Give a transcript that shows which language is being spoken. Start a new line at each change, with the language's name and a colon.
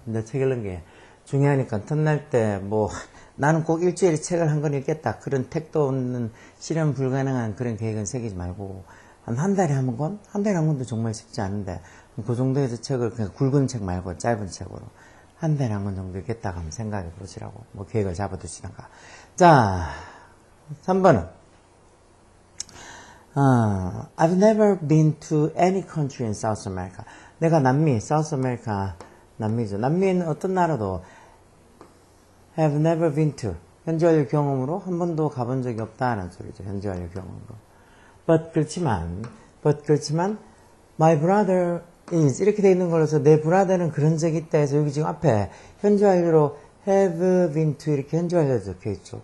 Korean: 근데 책 읽는 게 중요하니까 틈날 때 나는 꼭 일주일에 책을 한 권 읽겠다. 그런 택도 없는 실현 불가능한 그런 계획은 새기지 말고 한 달에 한 권? 한 달에 한 권도 정말 쉽지 않은데 그 정도에서 책을 그냥 굵은 책 말고 짧은 책으로 한 달에 한 권 정도 읽겠다고 한번 생각해 보시라고 계획을 잡아두시던가. 자, 3번은
English: I've never been to any country in South America.
Korean: 내가 South America, 남미죠. 남미는 어떤 나라도
English: have never been to.
Korean: 현재 완료 경험으로 한 번도 가본 적이 없다는 소리죠. 현재 완료 경험으로. 그렇지만,
English: my brother is
Korean: 이렇게 돼 있는 걸로서 내 brother는 그런 적이 있다 해서 여기 지금 앞에 현재 완료로 have been to 이렇게 현재 완료 적혀 있죠.